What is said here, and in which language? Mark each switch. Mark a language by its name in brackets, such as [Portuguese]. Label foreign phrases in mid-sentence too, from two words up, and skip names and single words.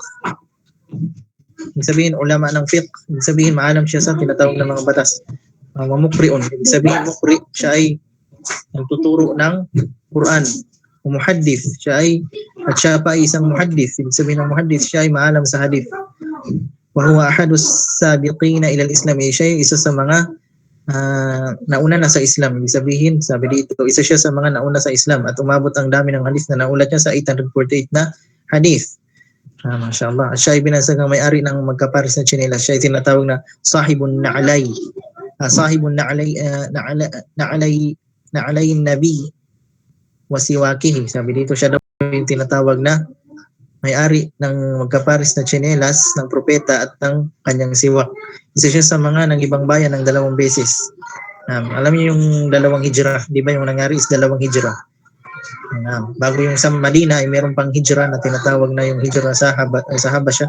[Filipino] Ibig sabihin, ulama ng fiqh. Ibig sabihin, maalam siya sa tinatawag ng mga batas. Mamukriun. Ibig sabihin, mukri, siya ay nagtuturo ng Quran. Muhaddith. At siya pa ay isang muhaddith. Ibig sabihin ng muhaddith, siya ay maalam sa hadith. [Arabic] وهو أحد السابقين إلى الإسلام. [Filipino] Siya ay isa sa mga nauna na sa Islam. Ibig sabihin, sabi dito, isa siya sa mga nauna sa Islam at umabot ang dami ng hadith na naulat niya sa 848 na hadith. MashaAllah. Siya ay binansagang may-ari ng magkapares na tsinelas. Siya ay tinatawag na [Arabic] صاحب النعلين. صاحب نعلي النبي وسواكه. [Filipino] Sabi dito siya daw yung tinatawag na may-ari ng magkaparis na tsinelas ng propeta at ng kanyang siwak. Isa siya sa mga ng ibang bayan ng 2 beses. Alam niyo yung 2 hijrah, di ba yung nangyari is 2 hijrah. Bago yung sa Madina ay meron pang hijrah na tinatawag na yung hijrah sa Habasha.